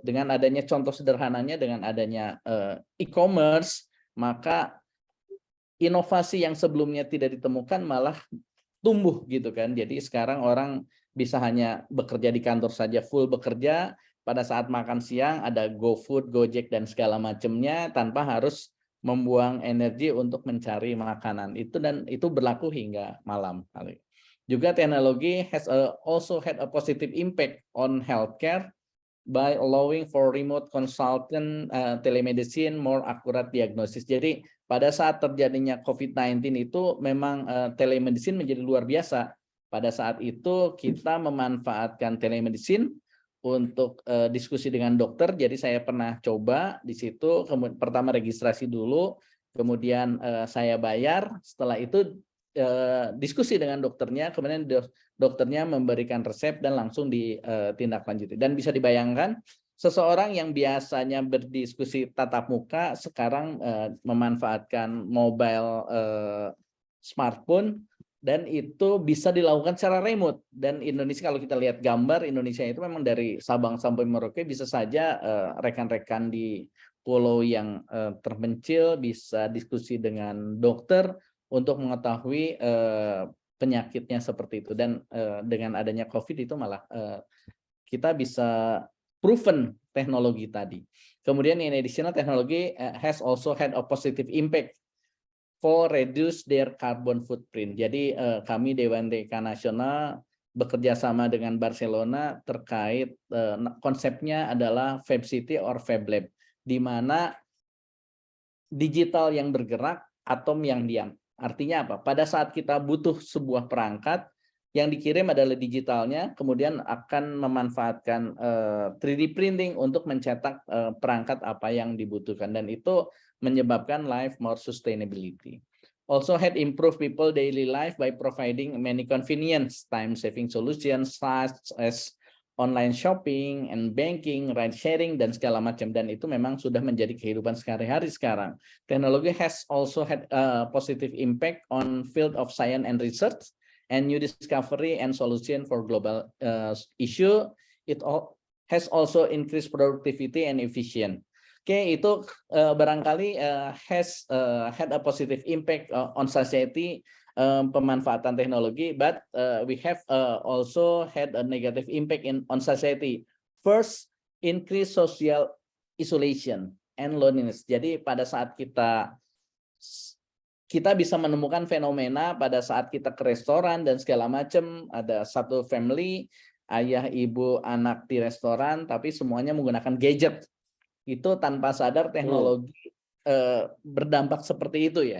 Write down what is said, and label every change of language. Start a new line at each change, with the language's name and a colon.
Indonesian: Dengan adanya contoh sederhananya, dengan adanya e-commerce, maka inovasi yang sebelumnya tidak ditemukan malah tumbuh gitu kan. Jadi sekarang orang bisa hanya bekerja di kantor saja, full bekerja. Pada saat makan siang ada GoFood, Gojek, dan segala macamnya tanpa harus membuang energi untuk mencari makanan. Itu berlaku hingga malam. Juga teknologi
English: has also had a positive impact on healthcare by allowing for remote consultant, telemedicine, more accurate diagnosis.
Indonesian: Jadi pada saat terjadinya COVID-19 itu memang telemedicine menjadi luar biasa. Pada saat itu kita memanfaatkan telemedicine untuk diskusi dengan dokter. Jadi saya pernah coba di situ, pertama registrasi dulu, kemudian saya bayar, setelah itu diskusi dengan dokternya, kemudian dokternya memberikan resep dan langsung ditindaklanjuti. Dan bisa dibayangkan seseorang yang biasanya berdiskusi tatap muka sekarang memanfaatkan mobile smartphone, dan itu bisa dilakukan secara remote. Dan Indonesia, kalau kita lihat gambar Indonesia itu memang dari Sabang sampai Merauke, bisa saja rekan-rekan di pulau yang terpencil bisa diskusi dengan dokter untuk mengetahui penyakitnya seperti itu. Dan dengan adanya COVID itu malah kita bisa proven teknologi tadi. Kemudian
English: in additional,
Indonesian: teknologi
English: has also had a positive impact for reduce their carbon footprint.
Indonesian: Jadi kami Dewan TK Nasional bekerja sama dengan Barcelona terkait konsepnya adalah Fab City or Fab Lab, di mana digital yang bergerak, atom yang diam. Artinya apa? Pada saat kita butuh sebuah perangkat, yang dikirim adalah digitalnya, kemudian akan memanfaatkan 3D printing untuk mencetak perangkat apa yang dibutuhkan, dan itu menyebabkan
English: life more sustainability. Also had improved people daily life by providing many convenience, time saving solutions such as online shopping and banking, ride sharing,
Indonesian: dan segala macam. Dan itu memang sudah menjadi kehidupan sehari-hari sekarang. Teknologi
English: has also had a positive impact on field of science and research and new discovery and solution for global issue. It has also increased productivity and efficient.
Indonesian: Oke, itu barangkali
English: has had a positive impact on society,
Indonesian: pemanfaatan teknologi,
English: but we have also had a negative impact on society. First, increase social isolation and loneliness.
Indonesian: Jadi pada saat kita bisa menemukan fenomena pada saat kita ke restoran dan segala macam, ada satu family, ayah, ibu, anak di restoran, tapi semuanya menggunakan gadget. Itu tanpa sadar teknologi berdampak seperti itu ya.